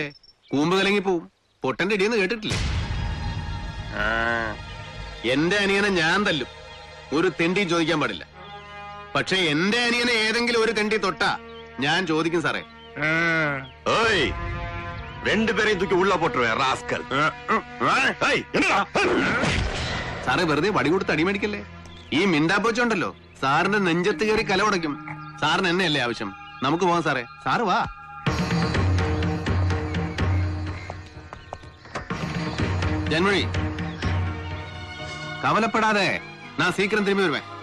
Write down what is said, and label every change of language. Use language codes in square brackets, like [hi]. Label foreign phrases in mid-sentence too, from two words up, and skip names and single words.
[ml] കൂമ്പ് കലങ്ങി പോവും. പൊട്ടന്റെ ഇടിയെന്ന് കേട്ടിട്ടില്ലേ? എന്റെ അനിയനെ ഞാൻ തല്ലും, ഒരു തെണ്ടി ചോദിക്കാൻ പാടില്ല. പക്ഷെ എന്റെ അനിയനെ ഏതെങ്കിലും ഒരു തെണ്ടി തൊട്ടാ ഞാൻ ചോദിക്കും സാറേ. [ta] ஏய், ரெண்டு பேரையும் தூக்கி உள்ள போட்டுருவேன் ராஸ்கல். [ml] സാറേ വെറുതെ വടി കൊടുത്ത് അടി മേടിക്കല്ലേ. ഈ മിണ്ടാപ്പോച്ചുണ്ടല്ലോ സാറിന്റെ നെഞ്ചത്ത് കയറി കല ഉടയ്ക്കും. സാറിന് എന്നെയല്ലേ ആവശ്യം? നമുക്ക് പോവാം സാറേ. സാറ് വാ. ജന്മഴി [ta] கவலைப்படாதே நான் சீக்கிரம் திரும்பி வருவேன்.